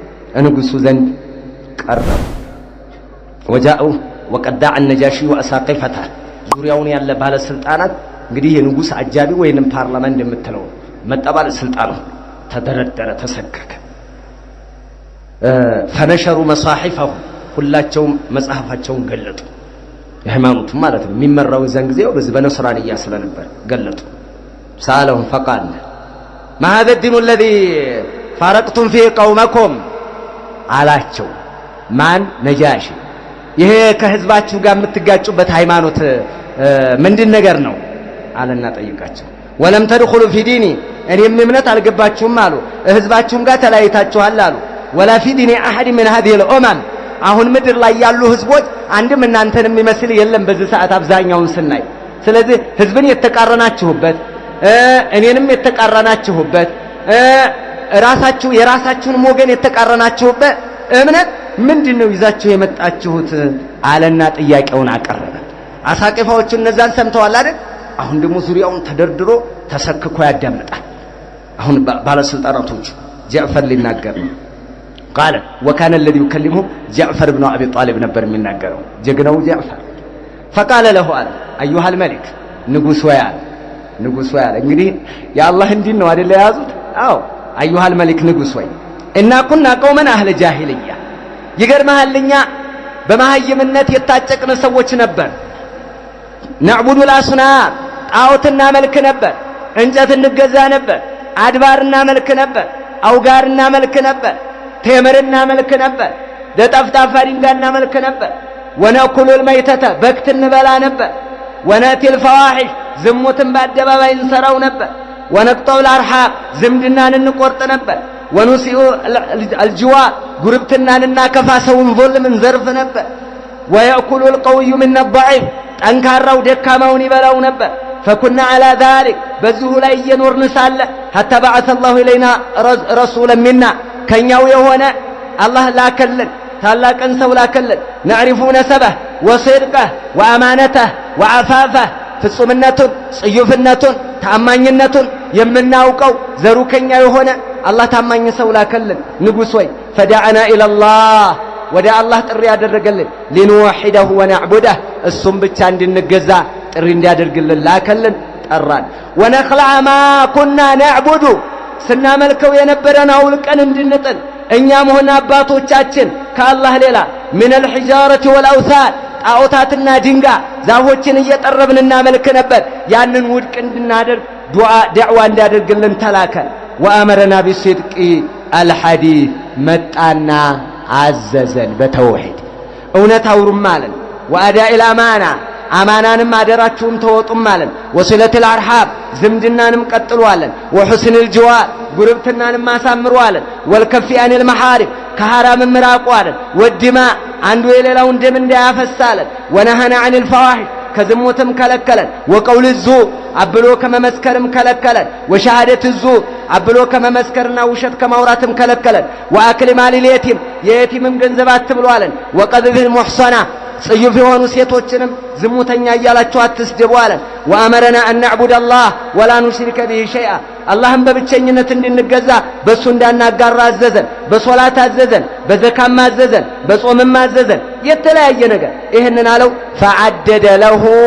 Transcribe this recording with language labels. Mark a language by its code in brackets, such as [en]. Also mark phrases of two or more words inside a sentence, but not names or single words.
[am] ንጉሱ ዘንድ ቀረቡ። [ar] وجاؤوا وقد النجاشي أساقفته [am] ዙሪያውን ያለ ባለስልጣናት እንግዲህ የንጉስ አጃቢ ወይንም ፓርላመንት እንደምትለው መጣ ባለስልጣኑ ተደረደረ ተሰከከ። [ar] فنشروا مصاحفهم [am] ሁላቸውም መጽሐፋቸውን ገለጡ። የሃይማኖቱም ማለት ነው የሚመራው ዘን ጊዜው በዚህ በነስራንያ ስለነበር ገለጡ። [ar] سألهم فقال ما هذا الدين الذي فارقتم فيه قومكم [am] አላቸው። ማን ነጃሺ ይሄ ከህዝባችሁ ጋር የምትጋጩበት ሃይማኖት ምንድን ነገር ነው አለና ጠይቃቸው። [ar] ولم تدخلوا في ديني [am] እኔም እምነት አልገባችሁም አሉ። ህዝባችሁም ጋር ተለያይታችኋል አሉ። [ar] ولا في دين أحد من هذه الأمم [am] አሁን ምድር ላይ ያሉ ህዝቦች አንድም እናንተን የሚመስል የለም በዚህ ሰዓት አብዛኛውን ስናይ። ስለዚህ ህዝብን የተቃረናችሁበት እኔንም የተቃረናችሁበት ራሳችሁ የራሳችሁን ወገን የተቃረናችሁበት እምነት ምንድነው ይዛችሁ የመጣችሁት አለና ጥያቄውን አቀረበ። አሳቂፋዎቹ እነዛን ሰምተዋል አይደል? አሁን ደግሞ ዙሪያውን ተደርድሮ ተሰክኮ ያዳምጣል። አሁን ባለስልጣናቶቹ ጃዕፈር ሊናገር ነው። [ar] قال وكان الذي يكلمه جعفر بن ابي طالب [am] ነበር የሚናገረው ጀግናው ጃዕፈር። [ar] فقال له ايها الملك [am] ንጉስ ያለ እንግዲህ የአላህ እንዲን ነው አይደል ያዙት? አዎ [ar] ايها الملك [am] ንጉስ ወይ እና [ar] كنا قوما اهل جاهليه [am] ይገርማልኛ በማህይምነት የታጨቅን ሰዎች ነበር። [ar] نعبد الاصنام [am] ጣዖትና መልክ ነበር። እንጨት እንገዛ ነበር። አድባርና መልክ ነበር። አውጋርና መልክ ነበር። ቴምርና መልክ ነበር። ለጠፍጣፋ ድንጋይና መልክ ነበር። [ar] ونأكل الميتة [am] በክት እንበላ ነበር። [ar] ونأتي الفواحش [am] ዝሙትን በአደባባይ እንሰራው ነበር። [ar] ونقطع الأرحام [am] ዝምድናን እንቆርጥ ነበር። [ar] ونسيء الجوار [am] ጉርብትናንና ከፋሰውን ظلم እንዘርፍ ነበር። [ar] ويأكل القوي من الضعيف [am] ጠንካራው ደካማውን ይበላው ነበር። [ar] فكنا على ذلك [am] በዚሁ ላይ እየኖርን ሳለ [ar] حتى بعث الله إلينا رسولا منا [am] ከኛው የሆነ አላህ ላከልን ታላቅን ሰው ላከልን። [ar] نعرف نسبه وصدقه وأمانته وعفافه [am] ፍጹምነቱን ጽዩፍነቱን ታማኝነቱን የምናውቀው ዘሩ ከኛ የሆነ አላህ ታማኝ ሰው ላከልን። ንጉስ ወይ [ar] فدعنا إلى الله [am] ወደ አላህ ጥሪ ያደረገልን [ar] لنوحده ونعبده [am] እሱም ብቻ እንድንገዛ ጥሪ እንዲያደርግልን ላከልን ጠራን። [ar] ونخلع ما كنا نعبد [am] ስናመልከው የነበረን አውልቀን እንድንጥል እኛም ሆነ አባቶቻችን ከአላህ ሌላ [ar] من الحجارة والأوثان [am] ጣዖታትና ድንጋይ ዛፎችን እየጠረብን እናመልክ ነበር። ያንን ውድቅ እንድናደርግ ዱዓ እንዲያደርግልን ተላከ። [ar] وأمرنا بالصدق الحديث [am] መጣና አዘዘን በተውሂድ እውነት አውሩም ማለት [ar] وأداء الأمانة [am] አማናንም አደራችሁም ተወጡም ማለት [ar] وصلة الأرحام [am] ዝምድናንም ቀጥሏለን [ar] وحسن الجوار [am] ጉርብትናንም አሳምሯለን [ar] والكف عن [am] المحارم ከሐራም ምራቋለን والدماء አንዱ የሌላውን ደም እንዳያፈሳለን [ar] ونهنا عن الفواحش [am] ከዝሙትም ከለከለን [ar] وقول الزور [am] አብሎ ከመመስከርም ከለከለን [ar] وشهادة الزور [am] አብሎ ከመመስከርና ውሸት ከማውራትም ከለከለን [ar] وأكل مال اليتيم [am] የየቲምም ገንዘብ አትብሏለን [ar] وقذف المحصنة [am] ጽዩፍ የሆኑ ሴቶችንም ዝሙተኛ እያላችሁ አትስደቡ አለን። [ar] وأمرنا أن نعبد الله ولا نشرك به شيئا [am] አላህን በብቸኝነት እንድንገዛ በሱ እንዳናጋራ አዘዘን። በሶላት አዘዘን፣ በዘካም አዘዘን፣ በጾምም አዘዘን። የተለያየ ነገር ይህንን አለው። [ar] فعدد له